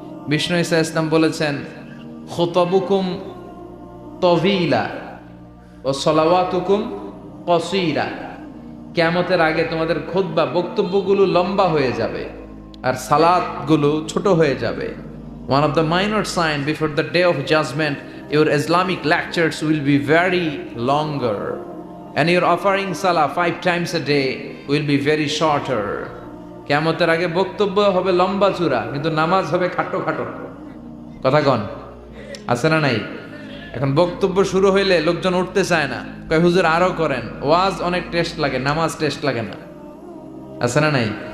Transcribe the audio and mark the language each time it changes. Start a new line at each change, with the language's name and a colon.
Bangla: বিষ্ণু ঈসা ইসলাম বলেছেন,
Arabic: খুতবুকুম তভিলা ও সলাওয়াতুকুম কসীরা।
Bangla: কিয়ামতের আগে তোমাদের খুতবা বক্তব্যগুলো লম্বা হয়ে যাবে আর সালাতগুলো ছোট হয়ে যাবে।
English: One of the minor sign before the day of judgment, your Islamic lectures will be very longer, and your offering salah 5 times a day will be very shorter.
Bangla: কিয়ামতের আগে বক্তব্য হবে লম্বা চূড়া, কিন্তু নামাজ হবে খাটো খাটো। কথা কন, আছে না নাই? এখন বক্তব্য শুরু হইলে লোকজন উঠতে চায় না, কয় হুজুর আরো করেন। ওয়াজ অনেক টেস্ট লাগে, নামাজ টেস্ট লাগে না, আছে না নাই?